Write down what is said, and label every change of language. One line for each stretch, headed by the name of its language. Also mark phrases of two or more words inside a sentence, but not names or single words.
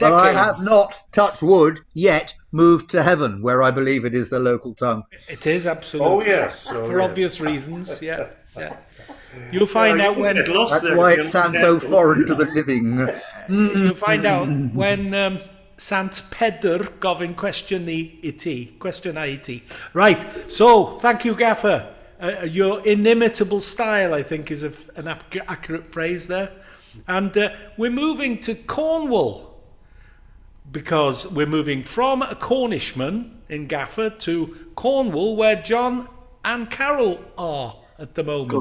English: But I have not, touch wood, yet moved to heaven, where I believe it is the local tongue. It is, absolutely. Oh, yes. For obvious reasons, yeah. You'll find out when... That's why it sounds so foreign to the living. You'll find out when
Welsh: Sant Pedr gofyn cwestiwn i ti.
English: Right, so, thank you, Gaffer. Your inimitable style, I think, is an accurate phrase there. And we're moving to Cornwall, because we're moving from a Cornishman in Gaffer to Cornwall, where John and Carol are at the moment.